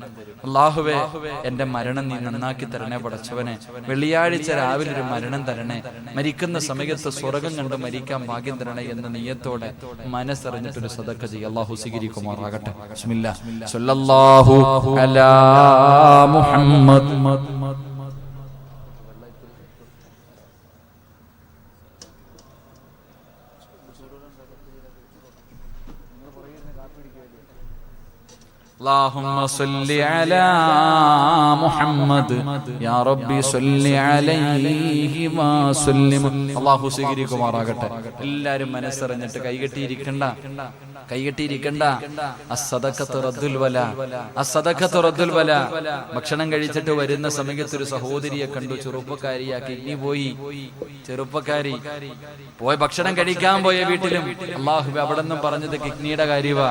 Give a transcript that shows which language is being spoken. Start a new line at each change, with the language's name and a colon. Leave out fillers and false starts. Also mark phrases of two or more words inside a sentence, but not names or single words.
Malayalam: അള്ളാഹുവെ, എന്റെ മരണം നീ നന്നാക്കി തരണേ പടച്ചവനെ. വെള്ളിയാഴ്ച രാവിലെ ഒരു മരണം തരണേ. മരിക്കുന്ന സമയത്ത് സ്വർഗം കണ്ട് മരിക്കാൻ ഭാഗ്യം തരണേ എന്ന നിയ്യത്തോടെ മനസ്സറിഞ്ഞിട്ടൊരു സദക്ക ചെയ്യും. അള്ളാഹു സ്വീകരിക്കുമാറാകട്ടെ. ബിസ്മില്ലാഹ്.
Arabic: صلى الله على محمد. اللهم صل على محمد يا ربي صل عليه وسلم.
Malayalam: അല്ലാഹു സ്വീകരിക്കുമാറാകട്ടെ. എല്ലാവരും മനസ്സറിഞ്ഞിട്ട് കൈകെട്ടിയിരിക്കണ്ട.
Arabic: الصدقة رد البلاء.
Malayalam: ഭക്ഷണം കഴിച്ചിട്ട് വരുന്ന സമയത്ത് ഒരു സഹോദരിയെ കണ്ടു, ചെറുപ്പക്കാരിയാ. കിഡ്നി പോയി. ചെറുപ്പക്കാരി പോയി ഭക്ഷണം കഴിക്കാൻ പോയ വീട്ടിലും അല്ലാഹു അവിടെ നിന്നും പറഞ്ഞത് കിഡ്നിയുടെ കാര്യവാ.